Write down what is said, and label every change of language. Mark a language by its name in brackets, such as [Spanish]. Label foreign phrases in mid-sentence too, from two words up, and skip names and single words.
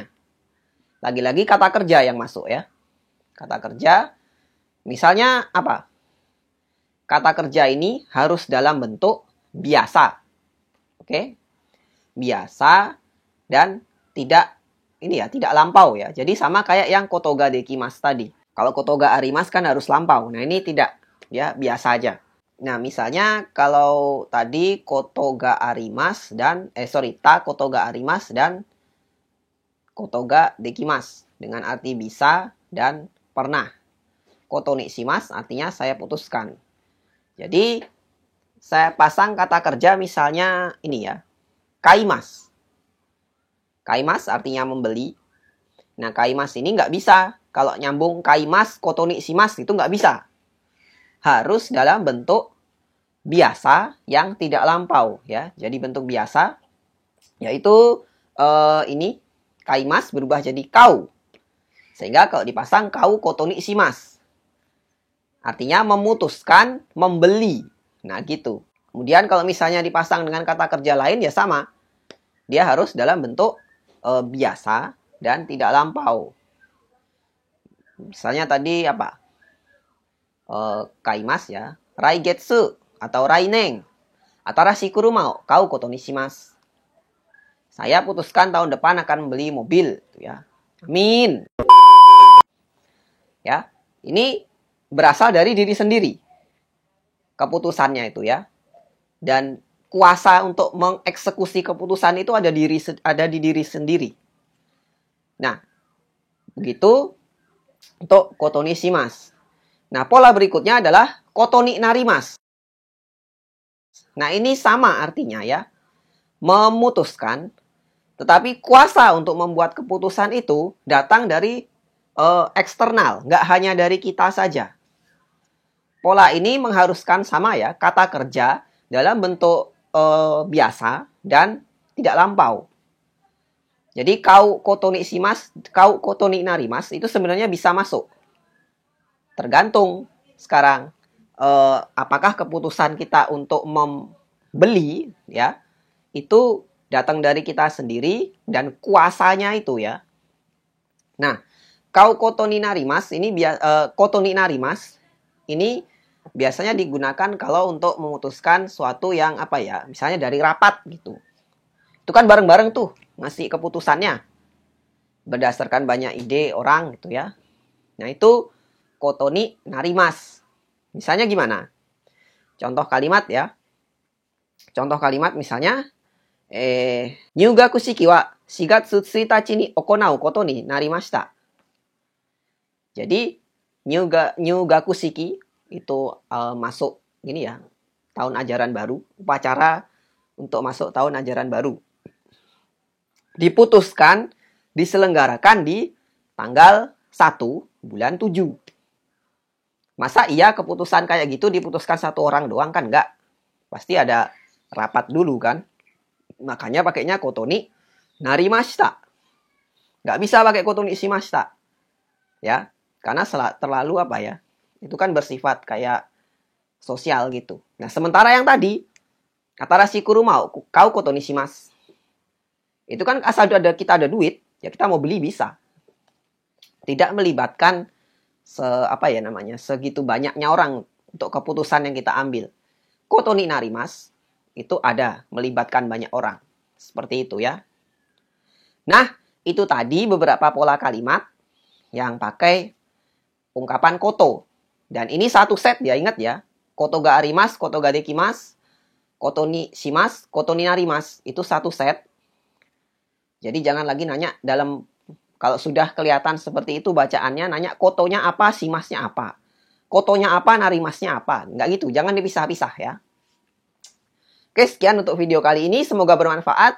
[Indonesian] Lagi-lagi kata kerja yang masuk ya. Kata kerja, misalnya apa? Kata kerja ini harus dalam bentuk biasa. Oke? Biasa dan tidak tidak lampau ya. Jadi sama kayak yang [Japanese] ことができます [Indonesian] tadi. Kalau [Japanese] ことがあります [Indonesian] kan harus lampau. Nah, ini tidak ya, biasa aja. Nah, misalnya kalau tadi [Japanese] ことがあります [Indonesian] dan [Japanese] たことがあります [Indonesian] dan [Japanese] ことができます [Indonesian] dengan arti bisa dan pernah. [Japanese] ことにします [Indonesian] artinya saya putuskan. Jadi saya pasang kata kerja misalnya ini ya. Kaimasu. Kaimasu artinya membeli. Nah, kaimasu ini nggak bisa. Kalau nyambung [Japanese] 買います、ことにします [Indonesian] itu nggak bisa. Harus dalam bentuk biasa yang tidak lampau ya. Jadi bentuk biasa yaitu ini kaimasu berubah jadi kau. Sehingga kalau dipasang [Japanese] 買うことにします. [Indonesian] Artinya memutuskan membeli. Nah, gitu. Kemudian kalau misalnya dipasang dengan kata kerja lain ya sama. Dia harus dalam bentuk biasa dan tidak lampau. Misalnya tadi apa? Kaimasu ya. Raigetsu atau raineng. [Japanese] 新しい車買うことにします. [Indonesian] Saya putuskan tahun depan akan membeli mobil, ya. Amin. Ya. Ini berasal dari diri sendiri. Keputusannya itu ya. Dan kuasa untuk mengeksekusi keputusan itu ada di diri sendiri. Nah, begitu untuk [Japanese] ことにします. [Indonesian] Nah, pola berikutnya adalah [Japanese] ことになります. [Indonesian] Nah, ini sama artinya ya. Memutuskan, tetapi kuasa untuk membuat keputusan itu datang dari eksternal, nggak hanya dari kita saja. Pola ini mengharuskan sama ya, kata kerja dalam bentuk biasa dan tidak lampau. Jadi [Japanese] 買うことにします, 買うことになります [Indonesian] itu sebenarnya bisa masuk. Tergantung sekarang apakah keputusan kita untuk membeli ya itu datang dari kita sendiri dan kuasanya itu ya. Nah, [Japanese] 買うことになります [Indonesian] ini [Japanese] ことになります [Indonesian] ini biasanya digunakan kalau untuk memutuskan suatu yang apa ya, misalnya dari rapat gitu. Itu kan bareng-bareng tuh ngasih keputusannya berdasarkan banyak ide orang gitu ya. Nah, itu [Japanese] ことになります. [Indonesian] Misalnya gimana? Contoh kalimat ya. Contoh kalimat misalnya [Japanese] 入学式は 4月1日に行うことになりました. [Indonesian] Jadi [Japanese] 入学式 [Indonesian] itu masuk ini ya, tahun ajaran baru, upacara untuk masuk tahun ajaran baru. Diputuskan diselenggarakan di tanggal 1 bulan 7. Masa iya keputusan kayak gitu diputuskan satu orang doang kan? Enggak. Pasti ada rapat dulu kan. Makanya pakainya [Japanese] ことになりました. [Indonesian] Enggak bisa pakai [Japanese] ことにしました. [Indonesian] Ya, karena terlalu apa ya? Itu kan bersifat kayak sosial gitu. Nah, sementara yang tadi [Japanese] 新しい車買うことにします. [Indonesian] Itu kan asal kita ada duit, ya kita mau beli bisa. Tidak melibatkan segitu banyaknya orang untuk keputusan yang kita ambil. [Japanese] ことになります [Indonesian] itu ada melibatkan banyak orang. Seperti itu ya. Nah, itu tadi beberapa pola kalimat yang pakai ungkapan koto. Dan ini satu set ya, ingat ya. [Japanese] ことがあります、ことができます、ことにします、ことになります. [Indonesian] Itu satu set. Jadi jangan lagi nanya kalau sudah kelihatan seperti itu bacaannya, nanya kotonya apa, shimasnya apa. Kotonya apa, narimasnya apa. Nggak gitu, jangan dipisah-pisah ya. Oke, sekian untuk video kali ini. Semoga bermanfaat.